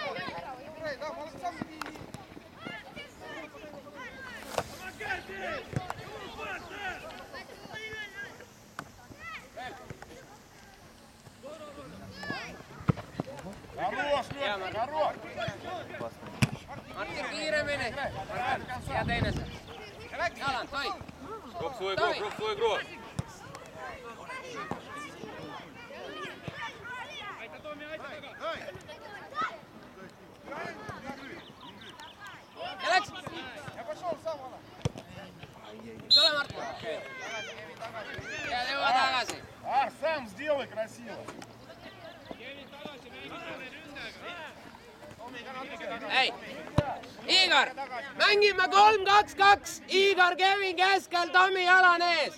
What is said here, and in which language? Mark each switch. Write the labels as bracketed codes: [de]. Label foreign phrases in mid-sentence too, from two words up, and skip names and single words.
[ru] Хорош, Лёша, хорош! [et] Martin kiiremini. Ja teine see. Jalan, toi. [ru] Роб свой игрок, Роб свой игрок. [et] Ja läks. [ru] Я пошел сам, Вала. [et] Tule, Martin. Ja jõua tagasi. [ru] Ар, сам сделай красиво. [et] Ei. Igor, mängime 3-2-2. Igor, Kevin keskel, Tomi jalan ees.